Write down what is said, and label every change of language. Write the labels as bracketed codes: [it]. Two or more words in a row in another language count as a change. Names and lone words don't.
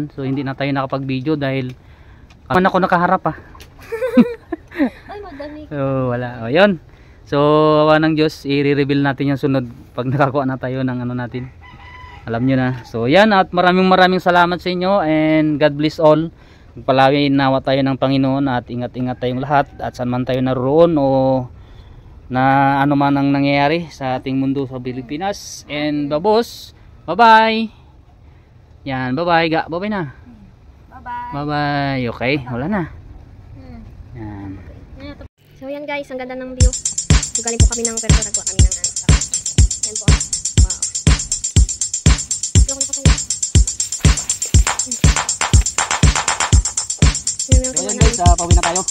[tl] So hindi na tayo nakapag-video dahil ako nakaharap Ay, madami. So wala. O yun. So awa ng Diyos, i-reveal natin yung sunod pag nakakuha na tayo ng ano natin. Alam nyo na. So yan, at maraming salamat sa inyo [en] and God bless all. [tl] Palagi nawa tayo ng Panginoon at ingat-ingat tayong lahat at saan man tayo naroon o na ano man ang nangyayari sa ating mundo sa Pilipinas. [en] And babos, bye-bye. Yan, bye-bye. Bye-bye na. Bye-bye. Bye-bye. [tl] Okay, wala na. Yan. So yan guys, ang ganda ng view. So, galing po kami ng pero nagkuha kami ng ano. Yan po. Wow. Loko na pa kayo. So yan guys, pauwi na tayo.